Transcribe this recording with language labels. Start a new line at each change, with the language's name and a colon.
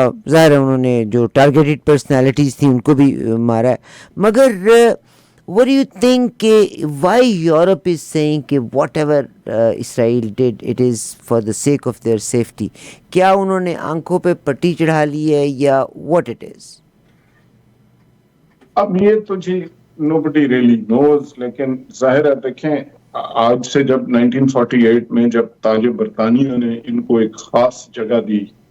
Urdu: ظاہر ہے انہوں نے جو ٹارگیٹڈ پرسنالٹیز تھیں ان کو بھی مارا ہے.
English: مگر what do you think why Europe is saying کہ whatever Israel did it is for the sake of their safety?
Urdu: کیا انہوں نے آنکھوں پہ پٹی چڑھا لی ہے یا
English: what it is?
Urdu: اب یہ تو جی
English: nobody really knows,
Urdu: لیکن ظاہر ہے دیکھیں آج سے جب 1948 میں جب تاج برطانیہ نے ان کو ایک خاص جگہ دی